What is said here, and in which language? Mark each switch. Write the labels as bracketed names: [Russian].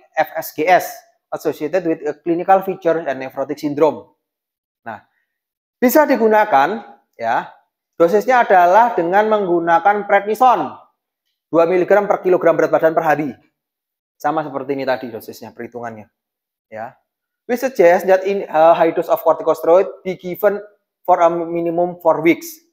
[English] FSGS, associated with a clinical feature and nephrotic syndrome. [Indonesian] Nah, bisa digunakan ya. Dosisnya adalah dengan menggunakan prednison 2 mg per kilogram berat badan per hari. Sama seperti ini tadi dosisnya, perhitungannya. Ya. [English] We suggest that in high dose of corticosteroid be given for a minimum 4 weeks.